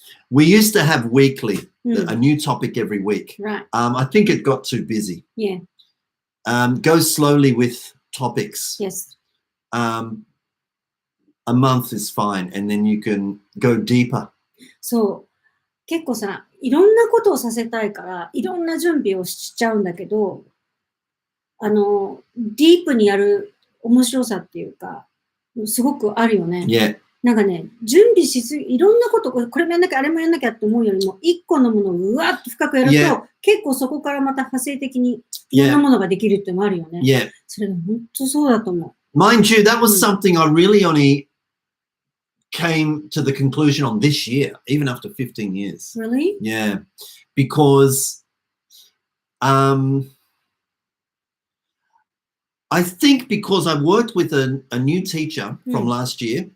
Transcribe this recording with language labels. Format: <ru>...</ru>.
<en>We used to have weekly, Mm. a new topic every week. Right. I think it got too busy. Yeah. Go slowly with topics. Yes. A month is fine, and then you can go deeper.</en> <ja>そう。結構さ、いろんなことをさせたいから、いろんな準備をしちゃうんだけど、ディープにやる面白さっていうか、すごくあるよね。</ja> <en>Yeah.</en> <ja>なんかね、準備しすぎ、いろんなこと、これもやんなきゃ、あれもやんなきゃって思うよりも、一個のものをうわっと深くやると、</ja> <en>Yeah.</en> <ja>結構そこからまた派生的にいろんなものができるっていうのもあるよね。</ja> <en>Yeah.</en> <ja>それが本当そうだと思う。</ja> <en>Mind you, that was something I really only came to the conclusion on this year, even after 15 years. Really? Yeah, because I think because I worked with a new teacher from last year</en>